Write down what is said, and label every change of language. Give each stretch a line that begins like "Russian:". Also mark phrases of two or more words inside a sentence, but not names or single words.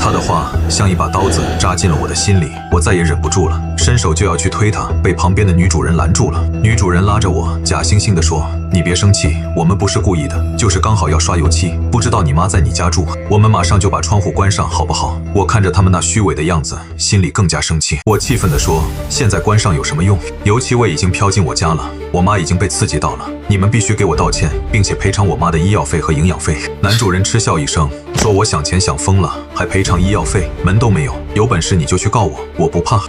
Chinese: 他的話像一把刀子扎進了我的心裡，我再也忍不住了，伸手就要去推他，被旁邊的女主人攔住了。女主人拉着我，假惺惺地說：你別生氣，我們不是故意的，就是剛好要刷油漆，不知道你媽在你家住，我們馬上就把窗戶關上好不好？我看着他們那虛偽的樣子，心裡更加生氣。我氣憤地說：現在關上有什麼用？油漆味已經飄進我家了，我媽已經被刺激到了，你們必須給我道歉，並且賠償我媽的醫藥費和營養費。男主人嗤笑一聲，說我想錢想瘋了，還賠償醫藥費，門都沒有，有本事你就去告我，我不怕。